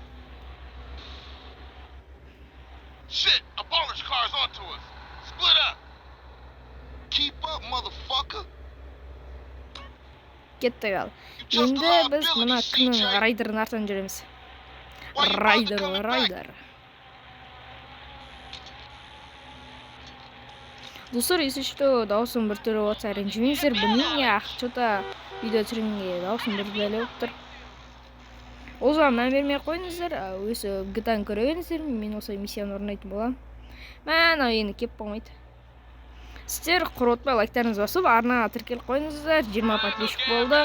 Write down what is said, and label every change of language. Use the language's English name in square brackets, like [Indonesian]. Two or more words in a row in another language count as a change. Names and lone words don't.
[English] Shit, a bonus car's onto us. Split up. Keep up, motherfucker. [Kazakh] Кеттік ал. [English] You just [Kazakh] Енді [English] allowed [Kazakh] біз мына [English] Billy, [Kazakh] кімнің [English] CJ. [Kazakh] райдердің артынан жүреміз. [English] Why you bother coming back? [Kazakh] Райдер. Достар, [Russian] если что, [Kazakh] даусым бір түрі отса ренжімеңіздер, білмеймін, [Russian] я что-то видео [Kazakh] түсіргенге даусым бір бәле болып тұр. Ол жағын мән бермей қойыңыздар, өзі GTA-ны көре беріңіздер, мен осы миссияны орындайтын боламын. Анау енді кеп болмайды. Сіздер құротпай лайктарыңыз басып, арнаға тіркеліп қойыңыздар, 20 подписчик болды.